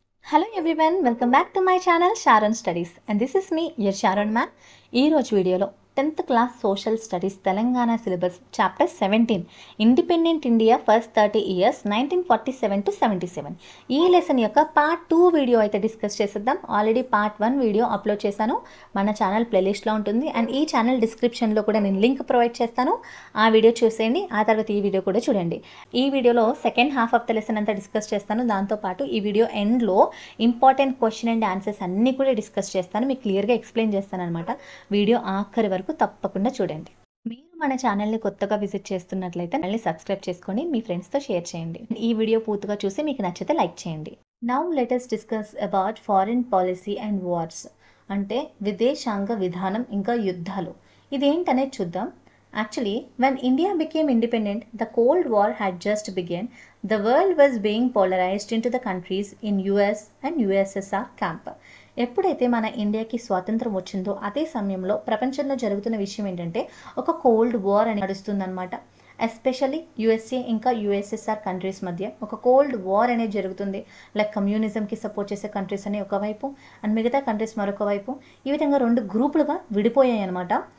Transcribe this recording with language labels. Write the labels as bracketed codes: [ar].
[en] Hello everyone, welcome back to my channel Sharon Studies and this is me, your Sharon ma'am. [te] ఈ రోజు వీడియోలో 10th class social studies Telangana syllabus chapter 17 independent India first 30 years 1947 to 77 ఈ lesson యొక్క part 2 video అయితే discuss చేసేద్దాం. Already part 1 video upload చేశాను, మన channel ప్లేలిస్ట్లో ఉంటుంది అండ్ ఈ ఛానల్ డిస్క్రిప్షన్లో కూడా నేను లింక్ ప్రొవైడ్ చేస్తాను. ఆ వీడియో చూసేయండి, ఆ తర్వాత ఈ వీడియో కూడా చూడండి. ఈ వీడియోలో second half of the lesson అంతా డిస్కస్ చేస్తాను. దాంతోపాటు ఈ వీడియో ఎండ్లో ఇంపార్టెంట్ క్వశ్చన్ అండ్ ఆన్సర్స్ అన్నీ కూడా డిస్కస్ చేస్తాను, మీకు క్లియర్గా ఎక్స్ప్లెయిన్ చేస్తాను అనమాట. వీడియో ఆఖరి వరకు తప్పకుండా చూడండి. మీరు మన ఛానల్ని కొత్తగా విజిట్ చేస్తున్నట్లయితే మళ్ళీ సబ్స్క్రైబ్ చేసుకొని మీ ఫ్రెండ్స్తో షేర్ చేయండి. ఈ వీడియో పూర్తిగా చూసి మీకు నచ్చితే లైక్ చేయండి. [en] now let us discuss about foreign policy and wars, [te] అంటే విదేశాంగ విధానం ఇంకా యుద్ధాలు. ఇదేంటనేది చూద్దాం. [en] Actually, when India became independent, the Cold War had just begun. The world was being polarized into the countries in US and USSR camp. [te] ఎప్పుడైతే మన ఇండియాకి స్వాతంత్రం వచ్చిందో అదే సమయంలో ప్రపంచంలో జరుగుతున్న విషయం ఏంటంటే ఒక కోల్డ్ వార్ అని నడుస్తుందన్నమాట. ఎస్పెషల్లీ యుఎస్ఏ ఇంకా యుఎస్ఎస్ఆర్ కంట్రీస్ మధ్య ఒక కోల్డ్ వార్ అనేది జరుగుతుంది. లైక్ కమ్యూనిజంకి సపోర్ట్ చేసే కంట్రీస్ అని ఒకవైపు అండ్ మిగతా కంట్రీస్ మరొక వైపు, ఈ విధంగా 2 గ్రూపులుగా విడిపోయాయి అనమాట.